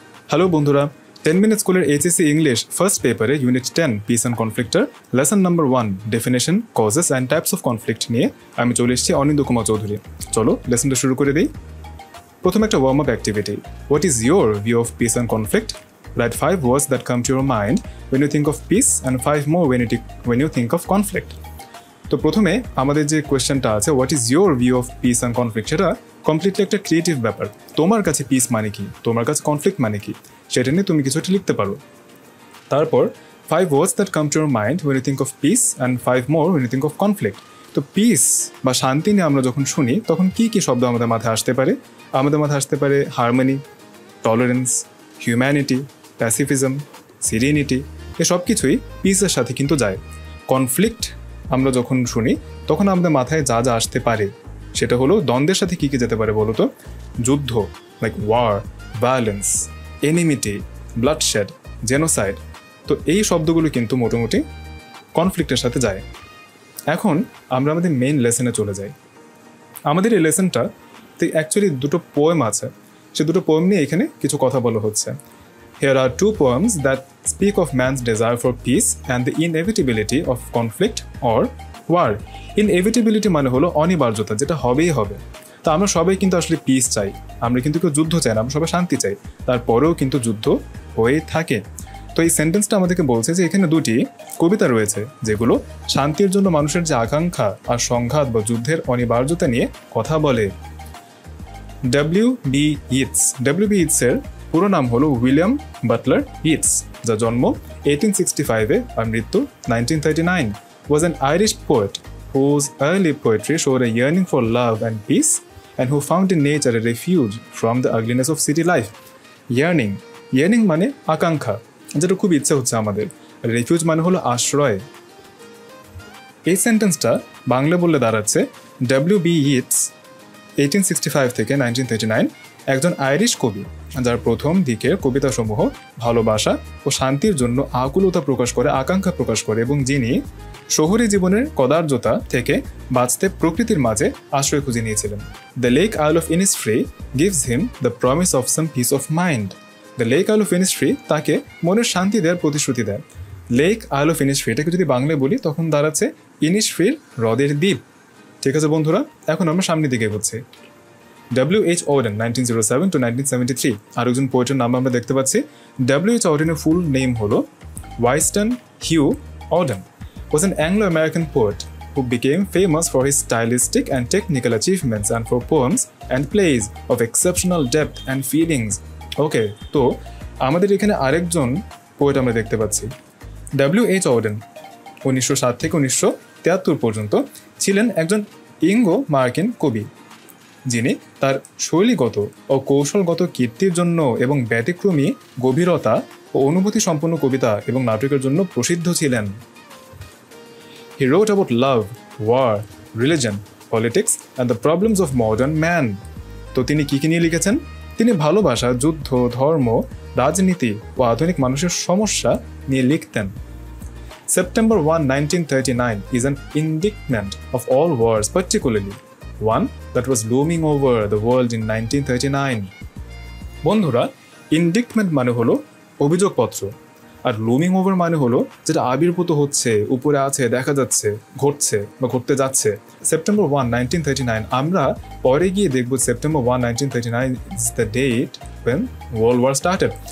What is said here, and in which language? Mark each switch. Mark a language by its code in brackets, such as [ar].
[bn] Hello বন্ধুরা, 10 minute স্কুলের HSC English first পেপারে unit 10 piece and কনফ্লিক্টের lesson number 1 definition, causes and types of conflict নিয়ে আমি চলে এসেছি অনিন্দ কুমার চৌধুরী। চলো লেসনটা শুরু করে দিই। প্রথমে একটা warm up activity. [en] What is your view of peace and conflict? Write 5 words that come to your mind when you think of peace and 5 more when you think of conflict. [bn] তো প্রথমে আমাদের যে কোয়েশ্চেনটা আছে, [en] what is your view of peace and conflict, [bn] সেটা completely একটা creative ব্যাপার। তোমার কাছে পিস মানে কি, তোমার কাছে কনফ্লিক্ট মানে কি, সেটা নিয়ে তুমি কিছু একটা লিখতে পারো। [en] তারপর 5 words that come to your mind when you think of peace and 5 more when you think of conflict. [bn] তো পিস বা শান্তি নিয়ে আমরা যখন শুনি তখন কি কি শব্দ আমাদের মাথায় আসতে পারে? আমাদের মাথায় আসতে পারে হারমোনি, টলারেন্স, হিউম্যানিটি, প্যাসিফিজম, সিরিনিটি, এসব কিছুই পিসের সাথে কিন্তু যায়। কনফ্লিক্ট আমরা যখন শুনি তখন আমাদের মাথায় যা যা আসতে পারে সেটা হলো দ্বন্দ্বের সাথে কী কী যেতে পারে বলো তো? যুদ্ধ, like war, violence, enmity, bloodshed, genocide. তো এই শব্দগুলো কিন্তু মোটামুটি কনফ্লিক্টের সাথে যায়। এখন আমরা আমাদের মেইন লেসনে চলে যাই। আমাদের এই লেসনটাতে অ্যাকচুয়ালি দুটো পোয়েম আছে, সে দুটো পোয়েম নিয়ে এখানে কিছু কথা বলা হচ্ছে। [en] Here are 2 poems that speak of man's desire for peace and the inevitability of conflict or war. [bn] Inevitability মানে হলো অনিবার্যতা, যেটা হবেই হবে। তা আমরা সবাই কিন্তু আসলে পিস চাই, আমরা কিন্তু কেউ যুদ্ধ চাই না, আমরা সবাই শান্তি চাই, তারপরেও কিন্তু যুদ্ধ হয়ে থাকে। তো এই সেন্টেন্সটা আমাদেরকে বলছে যে এখানে দুটি কবিতা রয়েছে যেগুলো শান্তির জন্য মানুষের যে আকাঙ্ক্ষা আর সংঘাত বা যুদ্ধের অনিবার্যতা নিয়ে কথা বলে। [en] W.B. [bn] ইয়েটসের পুরো নাম হলো উইলিয়াম বাটলার ইয়েটস, যার জন্ম 1865-এ আর মৃত্যু 1939, [en] was an Irish poet whose early poetry showed a yearning for love and peace and who found in nature a refuge from the ugliness of city life. [bn] Yearning মানে আকাঙ্ক্ষা, যেটা খুব ইচ্ছে হচ্ছে আমাদের। রেফিউজ মানে হলো আশ্রয়। এই সেন্টেন্সটা বাংলা বললে দাঁড়াচ্ছে W.B. ইয়েটস 1865 থেকে 1939 একজন আইরিশ কবি, যার প্রথম দিকের কবিতাসমূহ ভালোবাসা ও শান্তির জন্য আকুলতা প্রকাশ করে, আকাঙ্ক্ষা প্রকাশ করে, এবং যিনি শহুরে জীবনের কদার্যতা থেকে বাঁচতে প্রকৃতির মাঝে আশ্রয় খুঁজে নিয়েছিলেন। [en] The lake isle of Innisfree gives him the promise of some peace of mind. [bn] The lake আইল অফ ইনিসফ্রি তাকে মনের শান্তি দেওয়ার প্রতিশ্রুতি দেয়। লেক আইল অফ ইনিসফ্রি, এটাকে যদি বাংলায় বলি তখন দাঁড়াচ্ছে ইনিসফ্রির হ্রদের দ্বীপ। ঠিক আছে বন্ধুরা, এখন আমরা সামনের দিকে এগোচ্ছি। W.H. Auden 1907 to 1973 আর একজন পোয়েটের নাম আমরা দেখতে পাচ্ছি। [en] W.H. Auden's full name হলো Winston Hugh Auden, was an Anglo-American poet who became famous for his stylistic and technical achievements and for poems and plays of exceptional depth and feelings. [bn] ওকে, তো আমাদের এখানে আরেকজন পোয়েট আমরা দেখতে পাচ্ছি। W.H. Auden 1907 থেকে 1973 পর্যন্ত ছিলেন একজন ইঙ্গো মার্কিন কবি, যিনি তার শৈলীগত ও কৌশলগত কীর্তির জন্য এবং ব্যতিক্রমী গভীরতা ও অনুভূতি সম্পন্ন কবিতা এবং নাটকের জন্য প্রসিদ্ধ ছিলেন। [en] He wrote about love, war, religion, politics and the problems of modern man. [bn] তো তিনি কি কি নিয়ে লিখেছেন? তিনি ভালোবাসা, যুদ্ধ, ধর্ম, রাজনীতি ও আধুনিক মানুষের সমস্যা নিয়ে লিখতেন। [en] September 1, 1939 is an indictment of all wars, particularly one that was looming over the world in 1939. [bn] বন্ধুরা, ইন্ডিক্টমেন্ট মানে হলো অভিযোগপত্র, আর লুমিং ওভার মানে হলো যেটা আবির্ভূত হচ্ছে, উপরে আছে, দেখা যাচ্ছে, ঘটছে বা ঘটতে যাচ্ছে। [en] September 1, 1939 [bn] আমরা পরে গিয়ে দেখব [en] September 1, 1939 is the date when world war started.